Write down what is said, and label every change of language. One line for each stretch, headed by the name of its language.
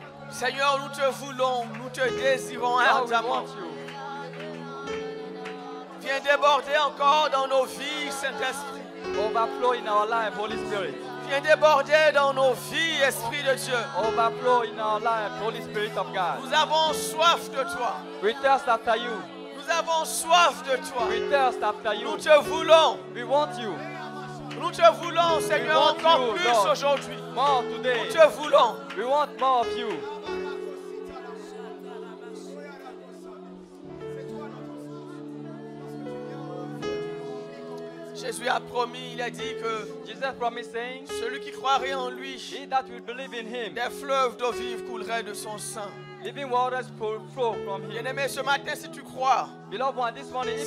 French: Seigneur, nous te voulons, nous te désirons ardemment. Viens déborder encore dans nos vies, Saint-Esprit.
English: Overflow in our life, Holy Spirit.
French: Viens déborder dans nos vies, Esprit de Dieu.
English: Overflow in our life, Holy Spirit of God.
French: Nous avons soif de toi.
English: We thirst after you.
French: Nous avons soif de toi.
English: We thirst after you.
French: Nous te voulons.
English: We want you.
French: Nous te voulons, Seigneur,
English: want
French: encore
English: you,
French: plus
English: Lord.
French: aujourd'hui.
English: More today.
French: Nous te voulons.
English: We want more of you.
French: Jésus a promis, il a dit que
English: Jesus promised saying,
French: celui qui croirait en lui,
English: he that will believe in him,
French: des fleuves d'eau vive couleraient de son sein.
English: living waters flow from him.
French: Bien-aimé, ce matin, si tu crois,
English: Beloved one, this morning, if you